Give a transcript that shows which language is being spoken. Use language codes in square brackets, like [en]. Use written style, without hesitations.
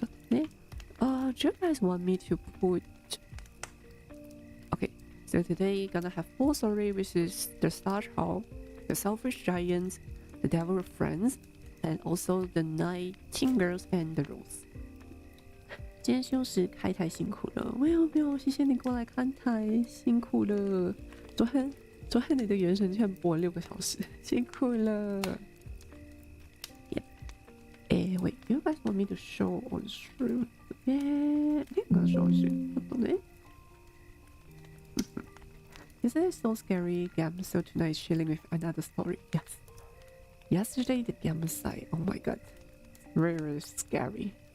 [en] Do you guys want me to put? Okay, so today gonna have 4 stories, which is the Star Child, the Selfish Giants, the Devil Friends, and also the Nightingales and the Rose. [zh] 今天休息开台辛苦了，没有，谢谢你过来看台，辛苦了。昨天你的原神居然播了6个小时，辛苦了。 [en] Yeah. Wait, you guys want me to show on stream? Yeah, I think I'm gonna show on stream. Isn't it so scary? Gam, so tonight chilling with another story. Yes. Yesterday the Gam side, oh my god, very scary.